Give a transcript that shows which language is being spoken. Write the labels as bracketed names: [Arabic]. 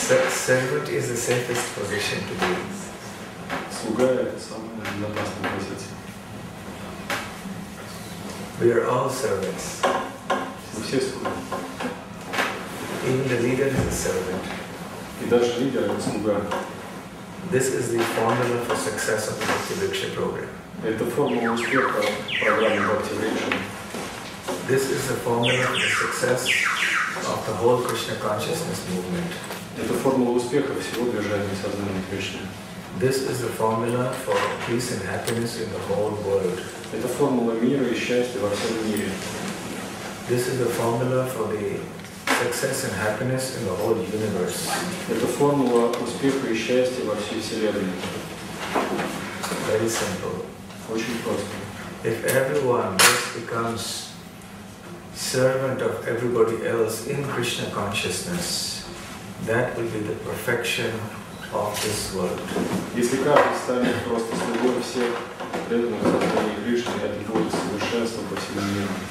[English] Servant is the safest position to be. [Russian] Слуга — это самая безопасная позиция. [English] We are all servants. [Russian] Мы все слуги. [English] Even the leader is a servant. [Russian] И даже лидер — это слуга. [English] This is the formula for success of the Bhakti Vriksha program. [Russian] Это формула успеха программы Бхакти Врикша. [English] This is the formula for the success of the whole Krishna consciousness movement. [Russian] Это формула успеха всего движения сознания Кришны. [English] This is the formula for peace and happiness in the whole world. [Russian] Это формула мира и счастья во всем мире. [English] This is the formula for the success and happiness in the whole universe. [Russian] Это формула успеха и счастья во всей Вселенной. [English] Very simple. [Russian] Очень просто. [English] If everyone just becomes servant of everybody else in Krishna consciousness, that will be the perfection of this world. [Russian] Если каждый станет просто слугой всех преданных сознания Кришны, это будет совершенство по всему миру.